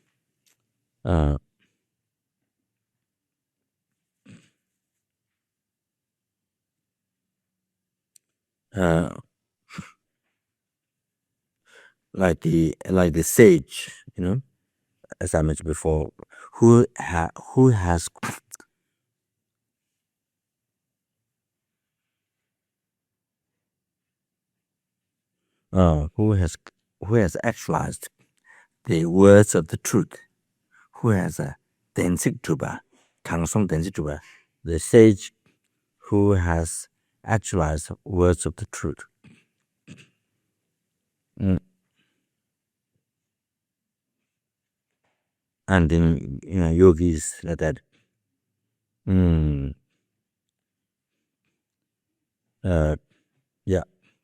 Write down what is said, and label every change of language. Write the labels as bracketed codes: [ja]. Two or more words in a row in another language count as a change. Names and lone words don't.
[en] like the sage, as I mentioned before, who has actualized the words of the truth, who has a [bo] བདེན་ཚིག་གྲུབ་པ, དྲང་སྲོང་བདེན་ཚིག་གྲུབ་པ, [en] the sage who has actualized words of the truth. And then yogis like that. Yeah.